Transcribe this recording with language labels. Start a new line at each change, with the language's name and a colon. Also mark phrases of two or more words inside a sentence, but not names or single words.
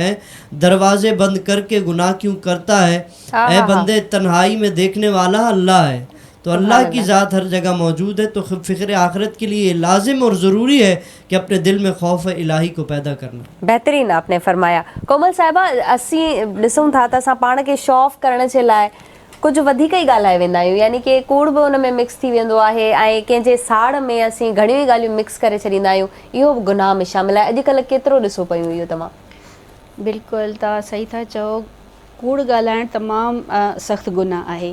Urdu: ہیں دروازے بند کر کے گناہ کیوں کرتا ہے, اے بندے تنہائی میں دیکھنے والا اللہ ہے. تو اللہ کی ذات ہر جگہ موجود ہے, تو فکر آخرت کے لیے لازم اور ضروری ہے کہ اپنے دل میں خوف الہی کو پیدا کرنا. بہترین آپ نے فرمایا.
Sindhi: کومل صاحबा اسی ॾिसूं था त असां पाण खे
English: show off
Sindhi: करण जे लाइ कुझु वधीक ई ॻाल्हाए वेंदा आहियूं, यानी कि कूड़ बि उन में मिक्स थी वेंदो आहे ऐं कंहिंजे साड़ में असीं घणियूं ई ॻाल्हियूं मिक्स करे छॾींदा आहियूं. इहो बि गुनाह में शामिलु आहे. अॼुकल्ह केतिरो ॾिसो पियूं इहो तमामु. बिल्कुलु तव्हां सही था चओ, कूड़ ॻाल्हाइणु तमामु सख़्तु गुनाह आहे.